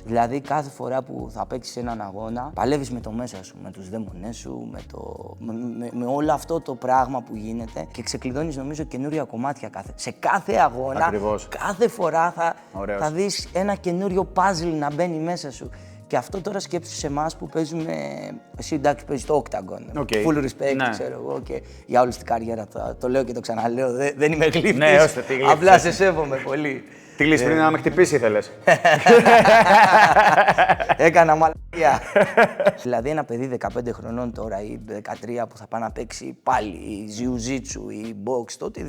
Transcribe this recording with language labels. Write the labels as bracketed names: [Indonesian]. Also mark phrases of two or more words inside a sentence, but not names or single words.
[Greek] Δηλαδή, κάθε φορά που θα παίξεις έναν αγώνα, παλεύεις με το μέσα σου, με τους δαίμονές σου, με όλο αυτό το πράγμα που γίνεται και ξεκλειδώνεις, νομίζω, καινούρια κομμάτια σε κάθε αγώνα. Ακριβώς. Κάθε φορά θα δεις ένα καινούριο puzzle να μπαίνει μέσα σου. Και αυτό τώρα σκέψου σε εμάς που παίζουμε. Εσύ εντάξει, παίζεις το Octagon. [English] Full respect, [Greek] ξέρω εγώ. Και για όλη την καριέρα το λέω και το ξαναλέω. Δεν είμαι γλύφτης. Ναι, ώστε τι γλύφτης. Απλά σε σέβομαι πολύ. Τι γλύφτης πριν να με χτυπήσει ήθελες. Έκανα μαλακία. Δηλαδή ένα παιδί 15 χρονών τώρα ή 13 που θα πάει να παίξει πάλι ή jiu-jitsu ή box, το οτιδήποτε.